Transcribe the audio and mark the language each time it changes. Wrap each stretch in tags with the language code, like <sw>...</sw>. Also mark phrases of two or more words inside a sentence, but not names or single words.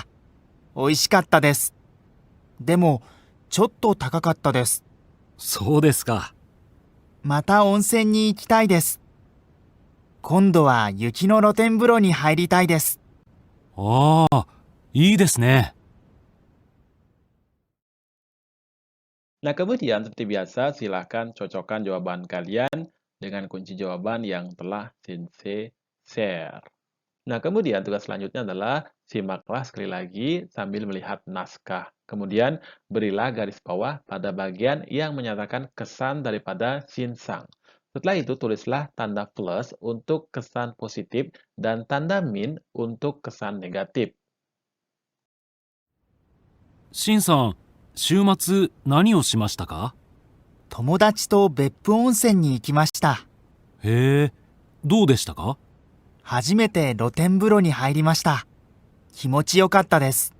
<ja>美味しかったです。でも、ちょっと高かったです。そうですか。また温泉に行きたいです。今度は雪の露天風呂に入りたいです。ああ、いいですね。</ja> <id>Nah, kemudian seperti biasa, silahkan cocokkan jawaban kalian dengan kunci jawaban yang telah Sensei share. Nah, kemudian tugas selanjutnya adalah simaklah sekali lagi sambil melihat naskah. Kemudian berilah garis bawah pada bagian yang menyatakan kesan daripada Shinsang. Setelah itu tulislah tanda plus untuk kesan positif dan tanda min untuk kesan negatif.</id> <ja>しんさん、週末何をしましたか？友達と別府温泉に行きました。へえ、どうでしたか？初めて露天風呂に入りました。気持ちよかったです。</ja>